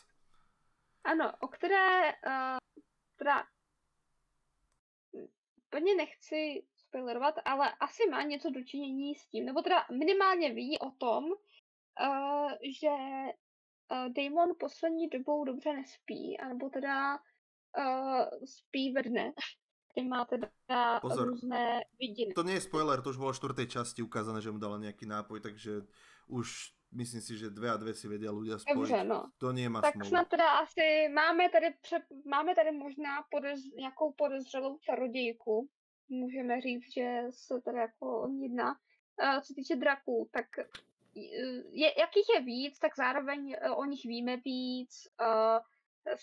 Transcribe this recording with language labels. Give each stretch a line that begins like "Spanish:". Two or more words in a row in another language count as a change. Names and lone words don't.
Czech: Ano, o které teda úplně nechci spoilerovat, ale asi má něco dočinění s tím, nebo teda minimálně ví o tom, že Daemon poslední dobou dobře nespí, anebo teda spí ve dne. Má teda různé vidiny.
Slovak: To nie je spoiler, to už bolo v 4. časti ukázané, že mu dala nejaký nápoj, takže už myslím si, že 2 a 2 si vedia ľudia spojiť.
Czech: Dobře, no.
Slovak: To nie má tak smolu.
Czech: Snad teda asi máme tady možná nějakou podezřelou čarodějku. Můžeme říct, že se tady jako o ní jedná. Co týče draků, tak jakých je víc, tak zároveň o nich víme víc.